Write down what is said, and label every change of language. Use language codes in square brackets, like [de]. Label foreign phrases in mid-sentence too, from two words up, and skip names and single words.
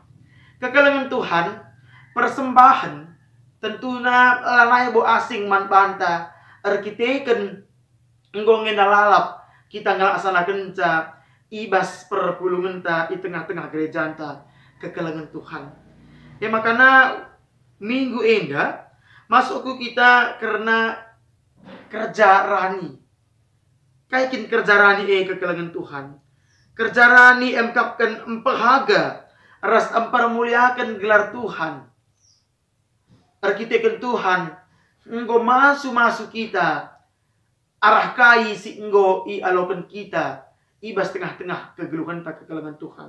[btx] Kekelangan Tuhan persembahan tentunya lanai bo asing man banta. Arkiteken ngongen lalap kita ngelaksanakan ca ibas perpulungan ta di tengah-tengah gereja ta kekelangan Tuhan. Ya makanya minggu enda masuk kita karena kerja rani. Kaikin kerja rani kekelangan Tuhan. Kerja rani emkapkan empehaga ras empermuliakan gelar Tuhan. Arkiteken Tuhan enggo masuk kita arah kai si enggo i alokan kita ibas tengah-tengah kegeluhan tak kekelangan Tuhan.